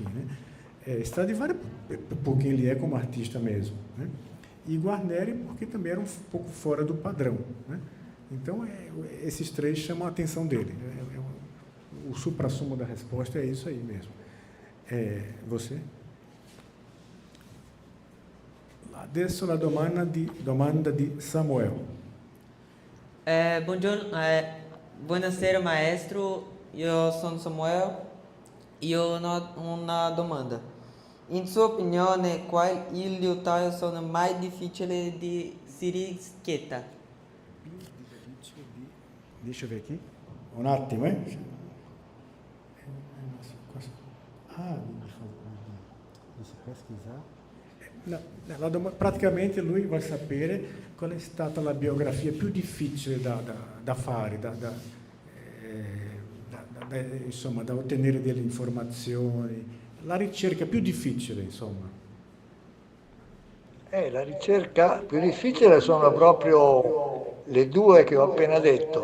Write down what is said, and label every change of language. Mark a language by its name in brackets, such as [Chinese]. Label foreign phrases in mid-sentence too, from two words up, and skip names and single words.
[Portuguese] Né? Stradivarius, porque ele é como artista mesmo. Né? E Guarneri, porque também era um pouco fora do padrão. Né? Então, esses 3 chamam a atenção dele. O suprassumo da resposta é isso aí mesmo. Você? [Italian] Adesso la domanda di Samuel. Buonasera maestro, io sono Samuel e io ho una domanda. In sua opinione, qual il liutaio sono mais difficile di Sirischetta? [Portuguese] Deixa eu ver aqui. [Italian] Um attimo, [Portuguese] Deixa eu pesquisar. [Italian] Praticamente lui vuole sapere qual è stata la biografia più difficile da fare, insomma, da ottenere delle informazioni, la ricerca più difficile, insomma. La ricerca più difficile sono proprio le 2 che ho appena detto.